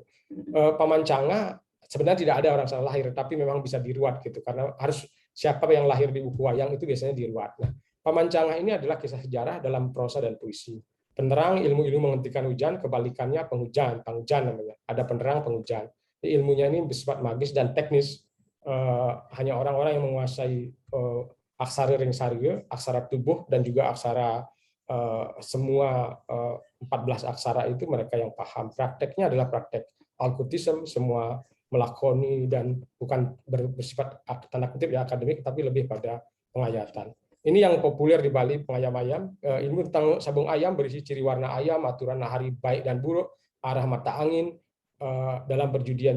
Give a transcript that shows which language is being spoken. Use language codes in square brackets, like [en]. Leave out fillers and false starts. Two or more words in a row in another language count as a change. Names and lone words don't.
[id] Pamancanga sebenarnya tidak ada orang salah lahir, tapi memang bisa diruat gitu karena harus siapa yang lahir di buku wayang itu biasanya diruat. Nah, pamancanga ini adalah kisah sejarah dalam prosa dan puisi. Penerang, ilmu-ilmu menghentikan hujan, kebalikannya penghujan namanya. Ada penerang, penghujan. Ilmunya ini bersifat magis dan teknis. Hanya orang-orang yang menguasai aksara ring sarya, aksara tubuh, dan juga aksara semua 14 aksara itu mereka yang paham. Prakteknya adalah praktek alkutism, semua melakoni dan bukan bersifat tanda kutip ya akademik, tapi lebih pada pengayatan. Ini yang populer di Bali, pengayam ayam. Ilmu tentang sabung ayam berisi ciri warna ayam, aturan hari baik dan buruk, arah mata angin dalam perjudian.